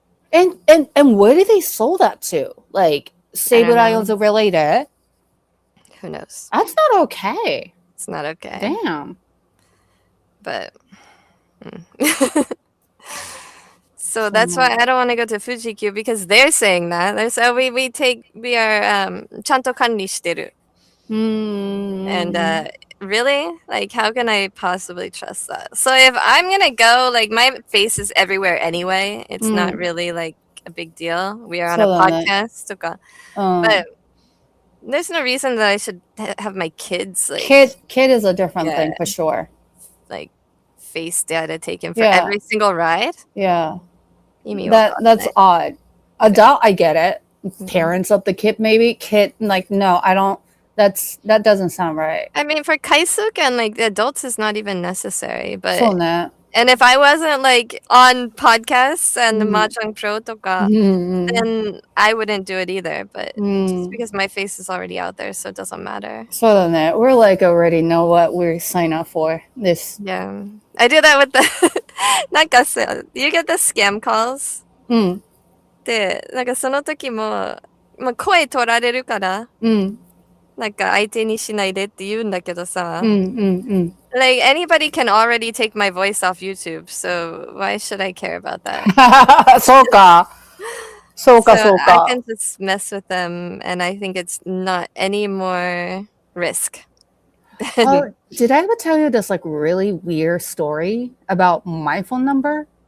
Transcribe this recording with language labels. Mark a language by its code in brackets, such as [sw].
[en] And where did they sold that to? Like Cebu Lions related? Who knows? That's not okay. It's not okay. Damn. But so that's why I don't want to go to Fuji-Q because they're saying that. They're saying we are [ja] ちゃんと管理してる. [en] And really? Like how can I possibly trust that? So if I'm gonna go, like my face is everywhere anyway. It's not really like a big deal. We are on a podcast. But there's no reason that I should have my kids like kid is a different thing for sure. Like face data taken for every single ride. Yeah. That's odd. Adult, I get it. Parents of the kid, maybe. Kid, like, no, I don't. That doesn't sound right. I mean, for kaisuk and like the adults is not even necessary. But [ja] そうね。 [en] and if I wasn't like on podcasts and the Mahjong Pro とか, then I wouldn't do it either. But just because my face is already out there, so it doesn't matter. [ja] そうだね。 [en] We're like already know what we're signing up for. This. Yeah, I do that with the なんかさ you get the scam calls. [ja] で、なんかその時もまあ、声取られるから、うん。なんか相手にしないでって言うんだけどさ、うんうんうん。 [en] like anybody can already take my voice off YouTube, so why should I care about that? [ja] そうか。そう [en] So [ja] か、そう [en] I [ja] か。 [en] can just mess with them, and I think it's not any more risk. Oh, did I ever tell you this like really weird story about my phone number?